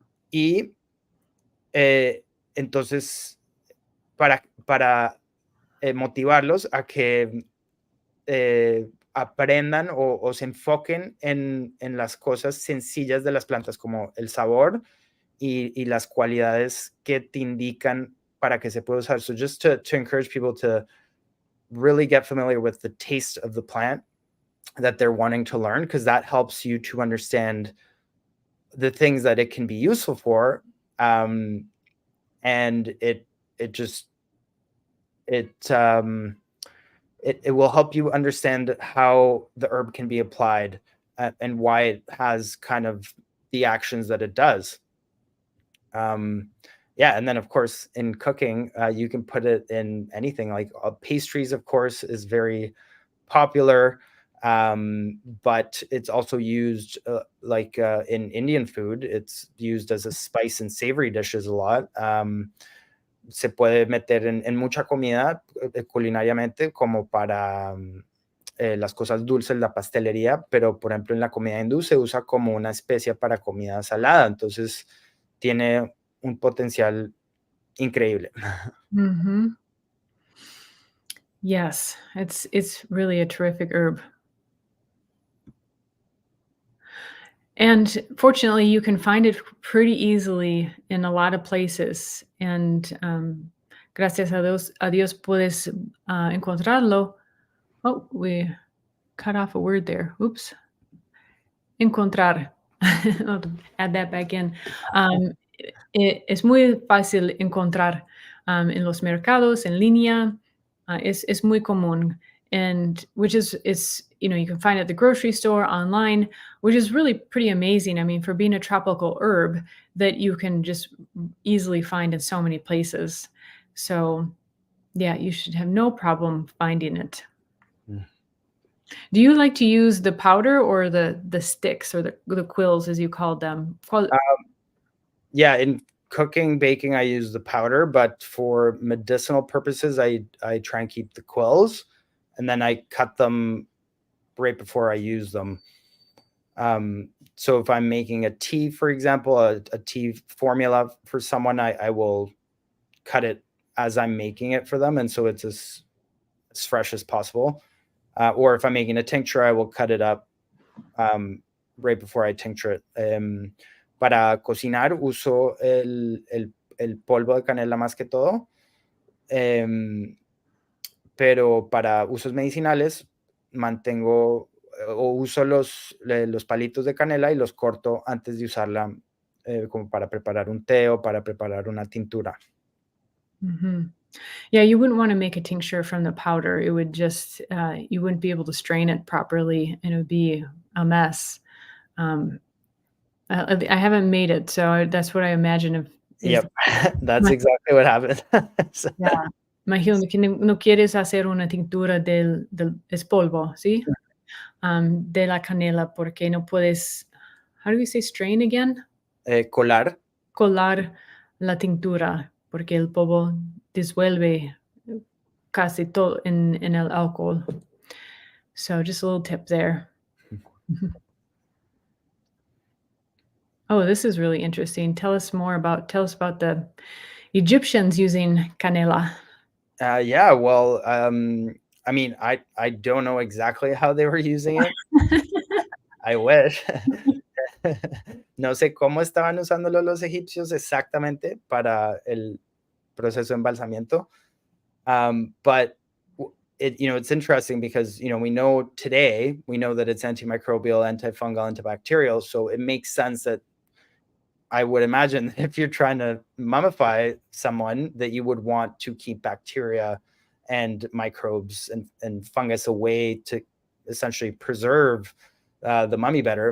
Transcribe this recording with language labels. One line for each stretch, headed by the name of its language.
Spanish: Y entonces, para motivarlos a que aprendan o se enfoquen en las cosas sencillas de las plantas, como el sabor y las cualidades que te indican para que se pueda usar.
English: So just to encourage people to really get familiar with the taste of the plant that they're wanting to learn, because that helps you to understand the things that it can be useful for. And it will help you understand how the herb can be applied and why it has kind of the actions that it does. Yeah, and then of course in cooking, you can put it in anything. Like pastries, of course, is very popular, but it's also used in Indian food. It's used as a spice in savory dishes a lot.
Spanish: Se puede meter en mucha comida culinariamente, como para las cosas dulces, la pastelería, pero por ejemplo en la comida hindú se usa como una especia para comida salada. Entonces tiene un potencial increíble. Mm-hmm.
English: Yes, it's really a terrific herb. And fortunately, you can find it pretty easily in a lot of places.
Spanish: And gracias a Dios puedes encontrarlo.
English: Oh, we cut off a word there. Oops. Encontrar. I'll add that back in.
Spanish: Es muy fácil encontrar en los mercados, en línea. Es muy común.
English: And which is you can find it at the grocery store, online, which is really pretty amazing. I mean, for being a tropical herb that you can just easily find in so many places. So yeah, you should have no problem finding it. Do you like to use the powder or the sticks, or the quills as you called them? Yeah, in cooking, baking, I use the powder, but for medicinal purposes, I try and keep the quills, and then I cut them right before I use them. So if I'm making a tea, for example, a tea formula for someone, I will cut it as I'm making it for them, and so it's as fresh as possible. Or if I'm making a tincture, I will cut it up right before I tincture it.
Spanish: Para cocinar uso el polvo de canela más que todo, pero para usos medicinales mantengo o uso los palitos de canela y los corto antes de usarla como para preparar un té o para preparar una tintura. Mhm.
English: Yeah, you wouldn't wanna make a tincture from the powder. It would just, you wouldn't be able to strain it properly, and it would be a mess. Um, I haven't made it, so that's what I imagine if is Yep, that's ma exactly what happened. So-
Spanish: yeah, imagino que no quieres hacer una tintura del es polvo, ¿sí? De la canela, porque no puedes,
English: how do you say strain again?
Spanish: colar. Colar la tintura, porque el polvo disuelve casi todo en el alcohol.
English: So just a little tip there. Mhm. Oh, this is really interesting. Tell us about the Egyptians using canela. Yeah, well, I mean, I don't know exactly how they were using it. I wish.
Spanish: No sé cómo estaban usándolo los egipcios exactamente para el proceso de embalsamiento.
English: But it's interesting because, we know today, we know that it's antimicrobial, antifungal, antibacterial. So it makes sense that I would imagine if you're trying to mummify someone that you would want to keep bacteria and microbes and fungus away to essentially preserve the mummy better.